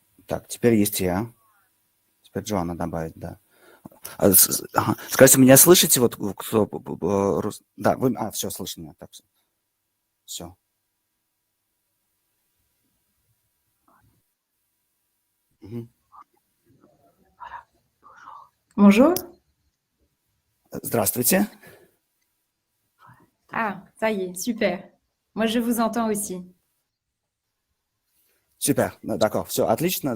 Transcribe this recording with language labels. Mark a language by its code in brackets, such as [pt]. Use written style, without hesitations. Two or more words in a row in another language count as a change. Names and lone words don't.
[ru] Так, теперь есть я. Теперь Джоанна добавить, да. Ага. Скажите, меня слышите? Вот кто... Да, вы... все, слышно меня. Так, все. Угу. [fr] Bonjour. [ru] Здравствуйте. [fr] Ah, ça y est, super. Moi, je vous entends aussi. [ru] Супер, d'accord, все, отлично.